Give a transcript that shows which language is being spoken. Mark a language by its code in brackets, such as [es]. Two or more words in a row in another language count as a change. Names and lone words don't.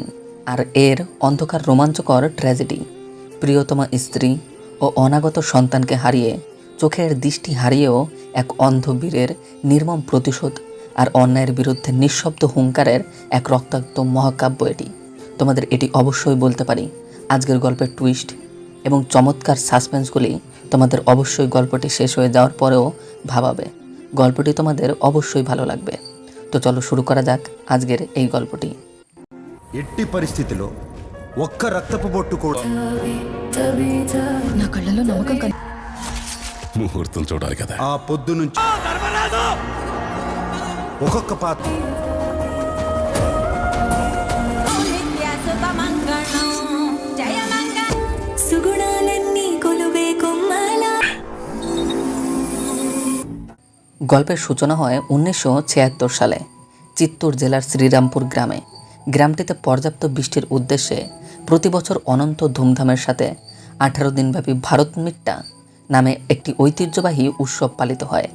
[bn] আর এর অন্ধকার রোমাঞ্চকর ট্র্যাজেডি, প্রিয়তমা স্ত্রী ও অনাগত সন্তানকে হারিয়ে, চোখের দৃষ্টি হারিয়েও এক অন্ধ বীরের নির্মম প্রতিশোধ আর অন্যায়ের বিরুদ্ধে নিঃশব্দ হুঙ্কারের এক রক্তাক্ত মহাকাব্য এটি। তোমাদের এটি অবশ্যই বলতে পারি, আজকের গল্পের টুইস্ট এবং চমৎকার সাসপেন্সগুলি তোমাদের অবশ্যই গল্পটি শেষ হয়ে যাওয়ার পরেও ভাবাবে। গল্পটি তোমাদের অবশ্যই ভালো লাগবে। তো চলো শুরু করা যাক আজকের এই গল্পটি। [te] ఎట్టి పరిస్థితిలో ఒక్క రక్తపు బొట్టు కూడా నా కళ్ళలో నమ్మకం ముహూర్తం చూడాలి కదా. ఆ పొద్దు నుంచి ఒక్కొక్క పాత్ర సుగుణాలన్నీ కొలువే కొమ్మల [bn] গল্পের সূচনা হয় 1976 সালে চিত্তুর জেলার শ্রীরামপুর গ্রামে। গ্রামটিতে পর্যাপ্ত বৃষ্টির উদ্দেশ্যে প্রতি বছর অনন্ত ধুমধামের সাথে 18 দিনব্যাপী ভারত মিট্টা নামে একটি ঐতিহ্যবাহী উৎসব পালিত হয়।